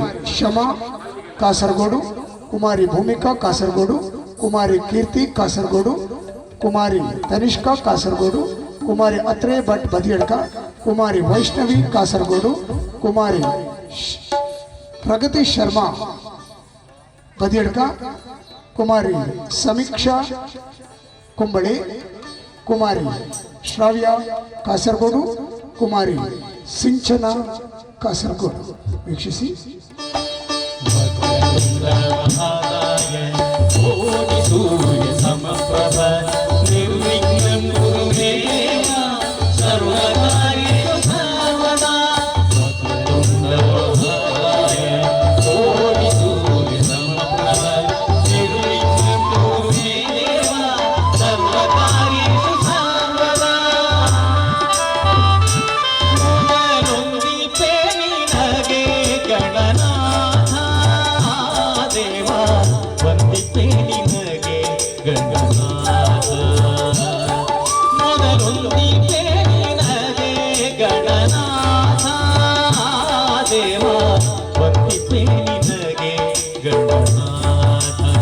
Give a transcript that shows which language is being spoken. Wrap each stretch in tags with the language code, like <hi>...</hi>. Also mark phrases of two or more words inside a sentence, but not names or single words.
<kn>ಶಮಾ ಕಾಸರಗೋಡು, ಕುಮಾರಿ ಭೂಮಿಕಾ ಕಾಸರಗೋಡು, ಕುಮಾರಿ ಕೀರ್ತಿ ಕಾಸರಗೋಡು, ಕುಮಾರಿ ತನಿಷ್ಕಾ ಕಾಸರಗೋಡು, ಕುಮಾರಿ ಅತ್ರೆ ಭಟ್ ಬದಿಯಡ್ಕ, ಕುಮಾರಿ ವೈಷ್ಣವಿ ಕಾಸರಗೋಡು, ಕುಮಾರಿ ಪ್ರಗತಿ ಶರ್ಮಾ ಬದಿಯಡ್ಕ, ಕುಮಾರಿ ಸಮೀಕ್ಷಾ ಕುಂಬಳೆ, ಕುಮಾರಿ ಶ್ರಾವ್ಯ ಕಾಸರಗೋಡು, ಕುಮಾರಿ ಸಿಂಚನ ಕಾಸರಗೋಡು. ವೀಕ್ಷಿಸಿ.</kn> <sa>ಸೂರ್ಯ ಸಮಪ್ರಭ ನಿರ್ವಿಘ್ನಂ ಕುರು ಮೇ ಸರ್ವಕಾರ್ಯೇಷು ಸರ್ವದಾ. ಕೋಟಿ ಸೂರ್ಯ ಸಮಪ್ರಭ ನಿರ್ವಿಘ್ನಂ ಕುರು ಮೇ ಸರ್ವಕಾರ್ಯೇಷು ಸರ್ವದಾ.</sa> <kn>ಮೊದಲೊಂದಿಪೆ ನಿನಗೆ ಗಣನಾಥ ದೇವ, ವಂದಿಪೆ ನಿನಗೆ ಗಣನಾಥ. ಮೊದಲೊಂದಿಪೆ ನಿನಗೆ ಗಣನಾಥ ದೇವ, ವಂದಿಪೆ ನಿನಗೆ ಗಣನಾಥ.</kn>